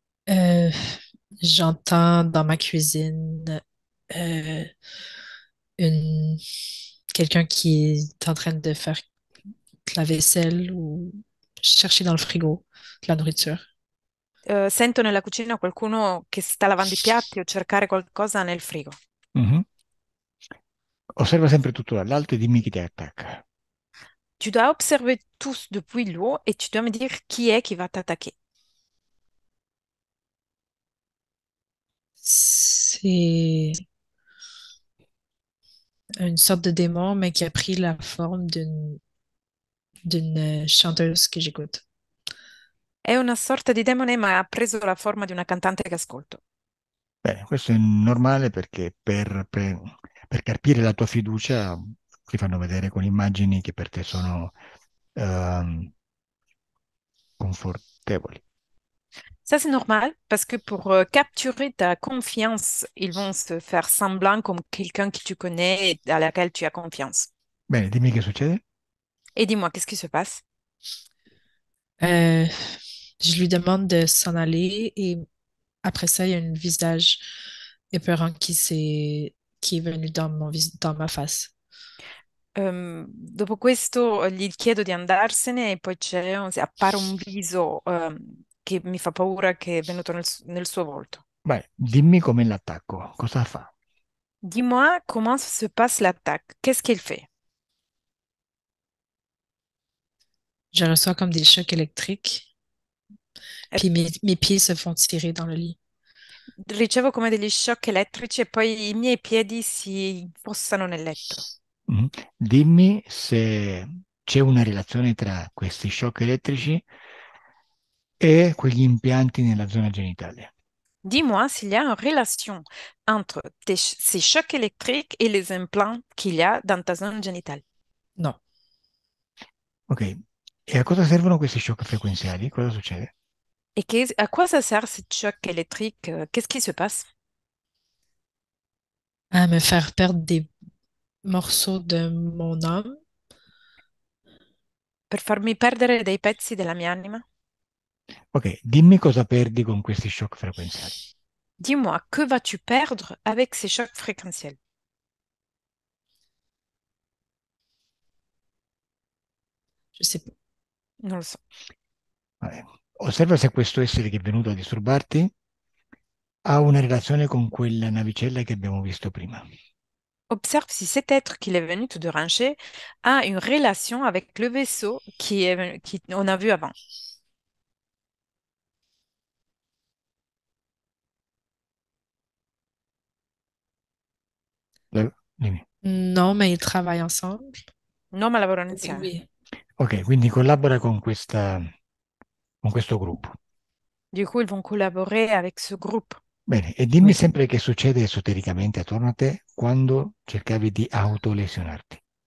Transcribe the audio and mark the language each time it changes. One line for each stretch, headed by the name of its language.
French: Euh, j'entends dans ma cuisine euh, une quelqu'un qui est en train de faire la vaisselle ou chercher dans le frigo de la nourriture.
Italian: Sento nella cucina qualcuno che sta lavando i piatti o cercare qualcosa nel frigo. Mhm. Osserva sempre tutto dall'alto e dimmi chi ti attacca.
French: Tu dois observer tous depuis l'eau et tu dois me dire qui est qui va t'attaquer. C'est une sorte de démon, mais qui a pris la forme d'une chanteuse que j'écoute.
Italian: È una sorta di demone, ma ha preso la forma di una cantante che ascolto. Bene, questo è normale perché per carpire la tua fiducia ti fanno vedere con immagini che per te sono ehm, confortevoli.
French: Ça, c'est normal parce que pour capturer ta confiance, ils vont se faire semblant comme quelqu'un que tu connais et à laquelle tu as confiance.
Italian: Bene, dimmi che succede.
French: Et dis-moi, qu'est-ce qui se passe? Euh, je lui demande de s'en aller et après ça, il y a un visage épeurant qui est venu dans ma face.
Italian: Dopo questo gli chiedo di andarsene e poi appare un viso che mi fa paura che è venuto nel suo volto. Vai, dimmi com'è l'attacco, cosa fa?
French: Dis-moi comment se passe l'attaque. Qu'est-ce qu'il fait? Je reçois comme des chocs électriques, Eh, puis mes pieds se font tirer dans le lit.
Italian: Ricevo come degli shock elettrici e poi i miei piedi si infossano nel letto. Mhm. Dimmi se c'è una relazione tra questi shock elettrici e quegli impianti nella zona genitale.
French: Dis-moi s'il y a une relation entre ces chocs électriques et les implants qu'il y a dans ta zone génitale. Non.
Italian: Ok, e a cosa servono questi shock frequenziali? Cosa succede?
French: Et à quoi ça sert ce choc électrique? Qu'est-ce qui se passe? À me faire perdre des morceaux de mon âme.
Italian: Per farmi perdere dei pezzi della mia anima? Ok, dimmi cosa perdi con questi shock frequenziali.
French: Dis-moi, que vas-tu perdre avec ces chocs fréquentiels? Je sais pas.
Italian: Non lo so. Vabbè. Osserva se questo essere che è venuto a disturbarti ha una relazione con quella navicella che abbiamo visto prima.
French: Observe si cet être qu'il est venu te déranger a une relation avec le vaisseau qui on a vu avant.
Italian: Dimmi.
French: Non, mais ils travaillent ensemble.
Italian: Non, ma lavorano
French: Oui,
Italian: insieme.
French: oui.
Italian: Ok, quindi collabora con questo gruppo.
French: Du coup, ils vont collaborer avec ce groupe.
Italian: Bene, e dimmi
French: Oui.
Italian: sempre che succede esotericamente attorno a te quando cercavi di autolesionarti.